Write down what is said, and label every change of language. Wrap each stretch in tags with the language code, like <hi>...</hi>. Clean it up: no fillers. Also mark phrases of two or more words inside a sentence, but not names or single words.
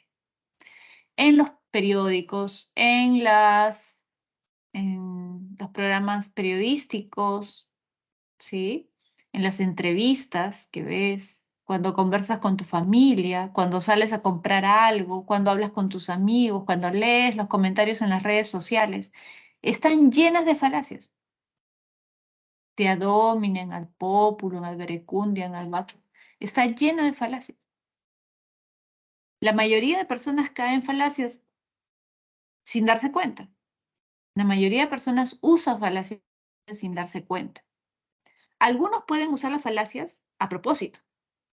<es>En los periódicos, en los programas periodísticos, ¿sí? En las entrevistas que ves, cuando conversas con tu familia, cuando sales a comprar algo, cuando hablas con tus amigos, cuando lees los comentarios en las redes sociales, están llenas de falacias.</es> <la>Te ad hominem, ad populum, ad verecundiam, ad vacuum.</la> <es>Está lleno de falacias. La mayoría de personas caen en falacias sin darse cuenta. La mayoría de personas usan falacias sin darse cuenta. Algunos pueden usar las falacias a propósito.</es>